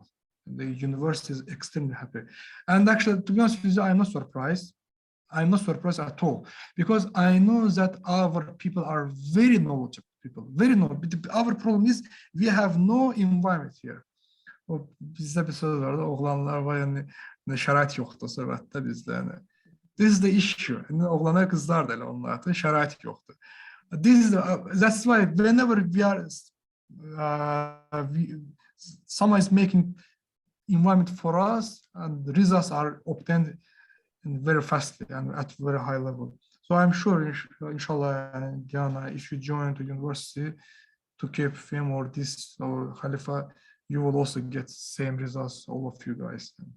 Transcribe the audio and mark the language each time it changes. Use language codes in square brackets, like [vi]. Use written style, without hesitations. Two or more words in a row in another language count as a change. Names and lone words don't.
[en] The university is extremely happy. And actually, to be honest with you, I'm not surprised. I'm not surprised at all, because I know that our people are very knowledgeable people, very knowledgeable. Our problem is we have no environment here. [az] Bizde bir söz vardı, oğlanlar var yani şərait yoxdur söhbətdə bizdə yəni. [en] This is the issue. [az] Oğlanlar kızlar da elə onlarda şərait yoxdur. [en] That's why whenever we are someone is making environment for us and the results are obtained very fastly and at very high level. So I'm sure, inshallah, Diana, if you join the university to CAPEFEIT or this or Khalifa, you will also get same results, all of you guys.